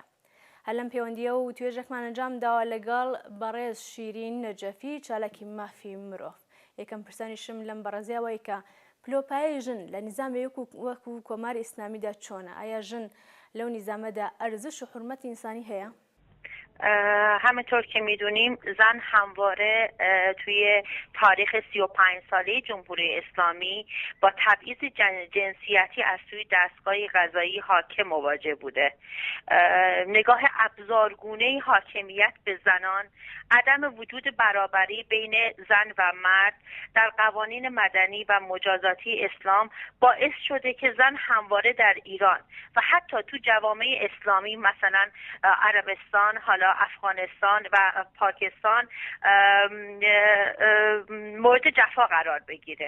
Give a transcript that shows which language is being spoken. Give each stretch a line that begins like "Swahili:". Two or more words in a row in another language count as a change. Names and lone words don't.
Central Kurdish: هەر لەم پەیوەندیە و توێژێکمان ئەنجام داوە لەگەڵ بەڕێز شیرین نەجەفی، چالاکی مافی مرۆڤ. یەکەم پرسانیشم لەم بەڕێزیاوەی کە پلۆپایەی ژن لە نیزامی وەکو کۆماری ئیسلامیدا چۆنە؟ ئایا ژن لەو نیزامەدا ئەرزش و حورمەتی ئینسانی هەیە؟
Persian: همینطور که میدونیم زن همواره توی تاریخ 35 ساله جمهوری اسلامی با تبعیض جنسیتی از سوی دستگاه قضایی حاکم مواجه بوده. نگاه ابزارگونه حاکمیت به زنان، عدم وجود برابری بین زن و مرد در قوانین مدنی و مجازاتی اسلام باعث شده که زن همواره در ایران و حتی تو جوامع اسلامی مثلا عربستان، حالا افغانستان و پاکستان مورد جفا قرار بگیره.